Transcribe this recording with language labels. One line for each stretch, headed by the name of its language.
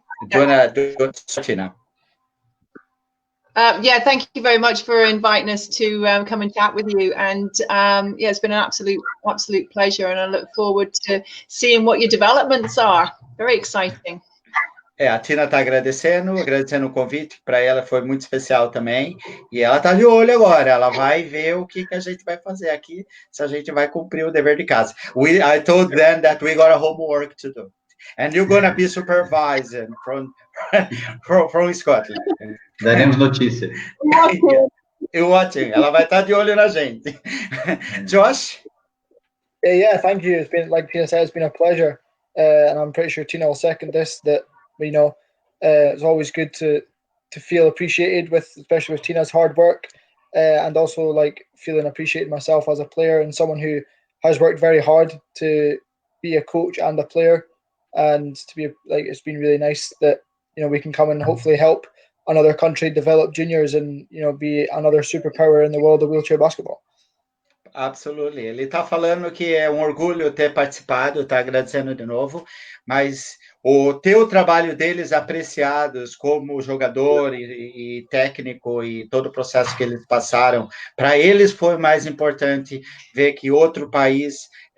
English: Do you want to do it now? Thank you very much for inviting us to come and chat with you. And it's been an absolute pleasure. And I look forward to seeing what your developments are. Very exciting.
Portuguese: A Tina está agradecendo o convite, para ela foi muito especial também, e ela está de olho agora, ela vai ver o que a gente vai fazer aqui, se a gente vai cumprir o dever de casa.
English: I told them that we got a homework to do, and you're going to be supervised from Scotland.
Portuguese: Daremos notícia.
English: Watching,
Portuguese: ela vai estar de olho na gente. Josh?
English: Yeah, thank you. It's been, like Tina said, it's been a pleasure. and I'm pretty sure Tina will second this, that, you know, it's always good to feel appreciated especially with Tina's hard work, and also like feeling appreciated myself as a player and someone who has worked very hard to be a coach and a player, and to be like, it's been really nice that, you know, we can come and hopefully help another country develop juniors and, you know, be another superpower in the world of wheelchair basketball. Absolutely.
Portuguese: Ele está falando que é um orgulho ter participado, está agradecendo de novo, mas o teu trabalho deles apreciados como jogador e técnico e todo o processo que eles passaram, para eles foi mais importante ver que outro país